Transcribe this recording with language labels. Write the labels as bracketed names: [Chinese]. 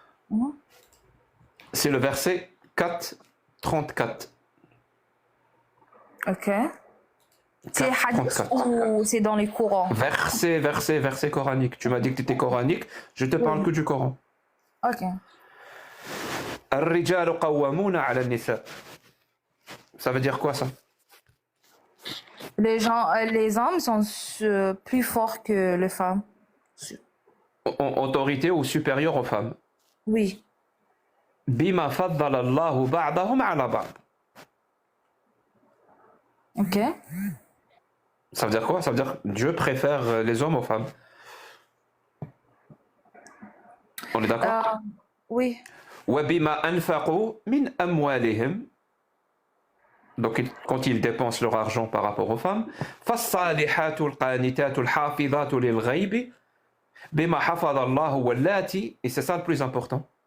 [French] Mhm. C'est le verset 4, 34. Ok. C'est hadith 34. ou c'est dans les courants? Verset coranique. Tu m'as dit que tu étais coranique, je te parle que du Coran. Ok. [Arabic] الرجال قوامون على النساء. [French] Ça veut dire quoi ça? Les hommes sont plus forts que les femmes. Autorité ou supérieure aux femmes. Oui. [Arabic] بما فضل الله بعضهم على بعض. [French] Ok. Ça veut dire quoi? Ça veut dire que Dieu préfère les hommes aux femmes. On est d'accord? Oui. [Arabic] وبما أنفقوا من أموالهم. [French] Donc quand ils dépensent leur argent par rapport aux femmes, [Arabic] فالصالحات القانتات الحافظات للغيب بما حفظ الله واللاتي, [French] et c'est ça le plus important.